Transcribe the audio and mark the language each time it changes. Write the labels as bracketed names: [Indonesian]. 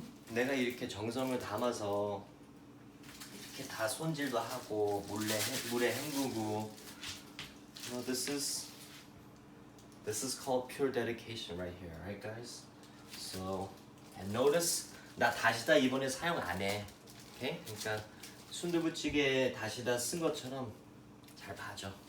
[Korean] 내가 이렇게 정성을 담아서 이렇게 다 손질도 하고 물에 헹구고. [English] You know, this is called pure dedication right here, right, guys? So, and notice. [Korean] 나 다시다 이번에 사용 안 해. 오케이? 그러니까 순두부찌개에 다시다 쓴 것처럼 잘 봐줘.